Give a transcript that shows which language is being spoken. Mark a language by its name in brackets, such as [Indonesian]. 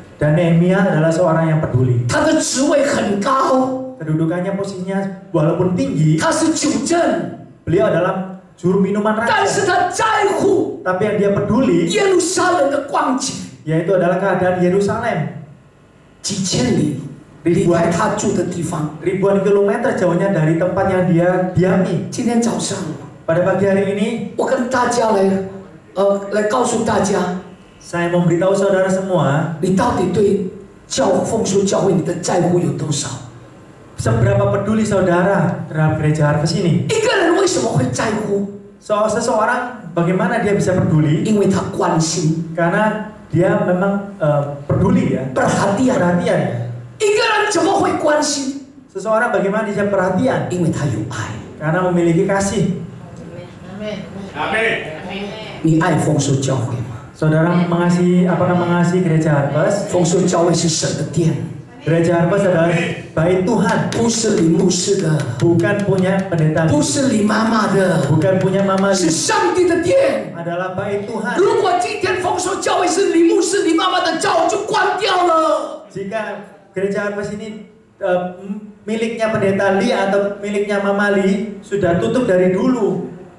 [Indonesian] Dan Nehemia adalah seorang yang peduli. [Chinese] 他的职位很高， [Indonesian] Kedudukannya posisinya walaupun tinggi, [Chinese] 他是主政， [Indonesian] beliau adalah juru minuman [Chinese] 但是 [Indonesian] raja. [Chinese] 他在乎 [Indonesian] Tapi yang dia peduli [Chinese] 耶路撒冷的光景， [Indonesian] yaitu adalah keadaan Yerusalem. [Chinese] 几千里离开他住的地方。 [Indonesian] Ribuan kilometer jauhnya dari tempat yang dia diami. [Chinese] 今天早上， [Indonesian] Pada pagi hari ini, [Chinese] 我跟大家来告诉大家， [Indonesian] saya memberitahu saudara semua, [Chinese] 你到底对丰收教会你的在乎有多少？ [Indonesian] seberapa peduli saudara terhadap gereja Harvest ini. [Chinese] 一个人为什么会在乎？ [Indonesian] Seseorang bagaimana dia bisa peduli? [Chinese] 因为他关心。 [Indonesian] Karena dia memang peduli ya, perhatian. perhatian. [Chinese] 一个人怎么会关心？ [Indonesian] Seseorang bagaimana dia perhatian? [Chinese] 因为他有爱。 [Indonesian] Karena memiliki kasih. Amin. [Chinese] 你爱丰收教会吗？ [Indonesian] Saudara mengasihi gereja Harvest? [Chinese] 丰收教会是神的殿， [Indonesian] Gereja Harvest adalah bait Tuhan, [Chinese] 不是李牧师的， [Indonesian] bukan punya pendeta, [Chinese] 不是李妈妈的， [Indonesian] bukan punya mama, [Chinese] 是上帝的殿。 [Indonesian] adalah bait Tuhan. [Chinese] 如果今天丰收教会是李牧师、李妈妈的，早就关掉了。 [Indonesian] Jika gereja Harvest ini miliknya pendeta Li atau miliknya Mama Li, sudah tutup dari dulu.